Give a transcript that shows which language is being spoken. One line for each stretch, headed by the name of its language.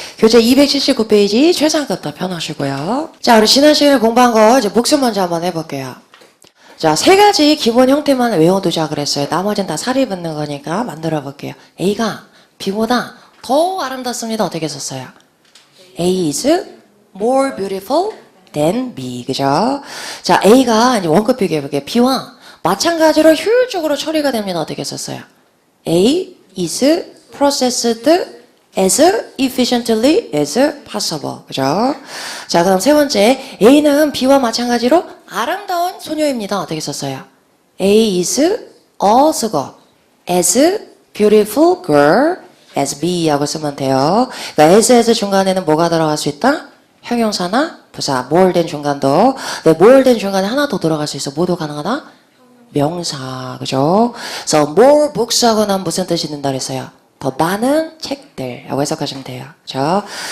Korean: 교재 279페이지 최상급부터 펴놓으시고요. 자, 우리 지난 시간에 공부한 거 이제 복습 먼저 한번 해볼게요. 자, 세 가지 기본 형태만 외워두자 그랬어요. 나머지는 다 살이 붙는 거니까 만들어 볼게요. A가 B보다 더 아름답습니다. 어떻게 썼어요?
English: A is more beautiful than B.
Korean: 그죠? 자, A가 이제 원급 비교해볼게요. B와 마찬가지로 효율적으로 처리가 됩니다. 어떻게 썼어요?
English: A is processed as efficiently as possible.
Korean: 그죠? 자, 그럼 세 번째. A는 B와 마찬가지로 아름다운 소녀입니다. 어떻게 썼어요?
English: A is also as beautiful girl as B
Korean: 하고 쓰면 돼요. 그러니까 as 중간에는 뭐가 들어갈 수 있다? 형용사나 부사, more than 중간도. 네, more than 중간에 하나 더 들어갈 수 있어. 뭐도 가능하다? 명사, 그죠? 그래서
English: more books
Korean: 하고 난 무슨 뜻이 된다 그랬어요? 더 많은 책들라고 해석하시면 돼요. 그죠?